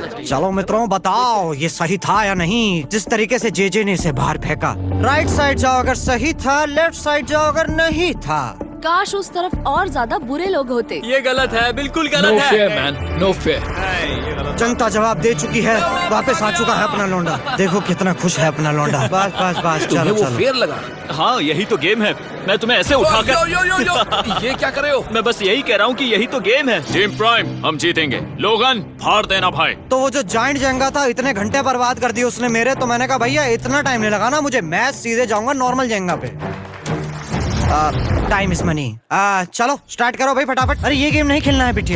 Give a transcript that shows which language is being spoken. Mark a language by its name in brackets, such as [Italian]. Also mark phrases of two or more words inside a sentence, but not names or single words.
[Hindi] चलो मित्रों बताओ ये सही था या नहीं। जिस तरीके से जे ने इसे बाहर फेंका, [English] right side [Hindi] जाओ अगर सही था, [English] left side [Hindi] जाओ अगर नहीं था। काश उस तरफ और ज्यादा बुरे लोग होते। ये गलत है, बिल्कुल नो गलत है। [English] fair man, no fair. [Hindi] जनता जवाब दे चुकी है, वापस आ चुका है अपना लौंडा। देखो कितना खुश है अपना लौंडा। बस बस बस, तुम्हें चलो वो चलो। फेयर लगा? हाँ यही तो गेम है। मैं तुम्हें ऐसे यो उठाकर यो यो यो, ये क्या कर रहे हो? मैं बस यही कह रहा हूँ कि यही तो गेम है। टीम प्राइम, हम जीतेंगे। लोगन फाड़ देना भाई। तो वो जो जाइंट जेंगा था, इतने घंटे बर्बाद कर दिए उसने मेरे। तो मैंने कहा भैया इतना टाइम नहीं लगाना मुझे, मैं सीधे जाऊंगा नॉर्मल जेंगा पे। [English] time is money. [Hindi] चलो स्टार्ट करो भाई फटाफट। अरे ये गेम नहीं खेलना है बिटिया।